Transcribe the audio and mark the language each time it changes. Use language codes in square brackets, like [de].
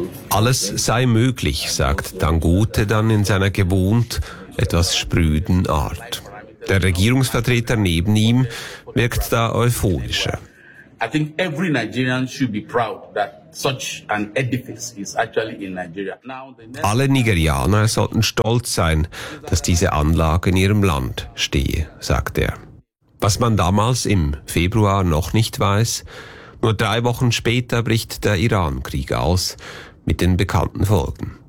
[de] Alles sei möglich, sagt Dangote dann in seiner gewohnt etwas sprüden Art. Der Regierungsvertreter neben ihm wirkt da euphorischer. [en] I think every Nigerian should be proud that such an edifice is actually in Nigeria. Now, [de] alle Nigerianer sollten stolz sein, dass diese Anlage in ihrem Land stehe, sagt er. Was man damals im Februar noch nicht weiß, nur 3 Wochen später bricht der Irankrieg aus, mit den bekannten Folgen.